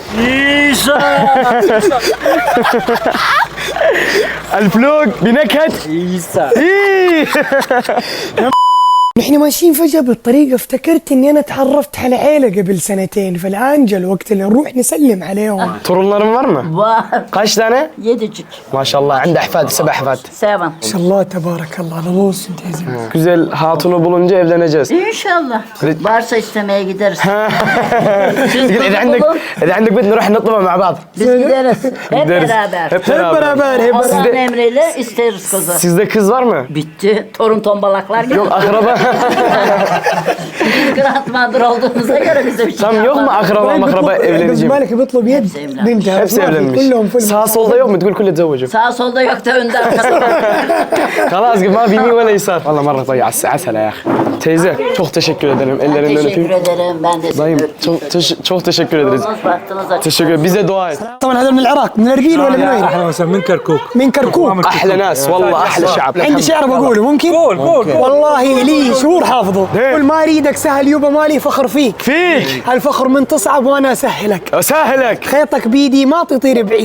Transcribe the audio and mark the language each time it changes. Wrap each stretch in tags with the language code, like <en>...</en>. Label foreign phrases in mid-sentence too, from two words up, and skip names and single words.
<ar>الفلوق بنكهة عيسى. نحن ماشيين فجأة بالطريق، افتكرت اني انا تعرفت على عيلة قبل سنتين في الانجل، وقت اللي نروح نسلم عليهم.</ar> <tr>Torunlarım var mı? Var. Kaç tane? 7'cik.</tr> <ar>ما شاء الله عنده أحفاد، 7 أحفاد. 7. ما شاء الله تبارك الله. على</ar> <tr>olsun teyze. Güzel hatunu bulunca evleneceğiz. İnşallah. Varsa istemeye gideriz.</tr> <ar>إذا عندك إذا عندك بنت نروح نطلبها مع بعض.</ar> <tr>Biz gideriz. Hep Gideriz. beraber. Hep Hep beraber. beraber, hep beraber. Allah'ın emriyle isteriz kızı. Sizde kız var mı? Bitti. Torun tombalaklar geldi. Yok akraba. Kıraat mağdur olduğumuza göre bize bir şey Tam yok mu yapmaz. akraba evleneceğim?</tr> <ar>بالك بيطلب يد</ar> <tr>Hepsi evlenmiş.</tr> <ar>بنتها.</ar> <tr>Hepsi evlenmiş.</tr> <ar>كلهم فل.</ar> <tr>Sağ solda yok mu?</tr> <ar>تقول كله تزوجوا.</ar> <tr>Sağ solda yok da önde arkada.</tr> <ar>خلاص ما في يمين ولا يسار. والله مرة طيب عسل ya أخي.</ar> <tr>Teyze çok teşekkür ederim. Ellerinden Teşekkür öpeyim. ederim. Ben de Dayım size çok teşekkür ederiz. baktınız açık. Teşekkür ederim. Bize dua et.</tr> <ar>طبعا هذا من العراق، من اربيل ولا من وين؟ اهلا وسهلا من كركوك. من كركوك. أحلى ناس والله أحلى شعب. عندي شعر بقوله ممكن؟ قول والله لي شهور حافظه. قول ما اريدك سهل يبا مالي فخر فيك. فيك الفخر من تصعب وانا اسهلك. أسهلك خيطك بيدي ما تطير بعيد.</ar>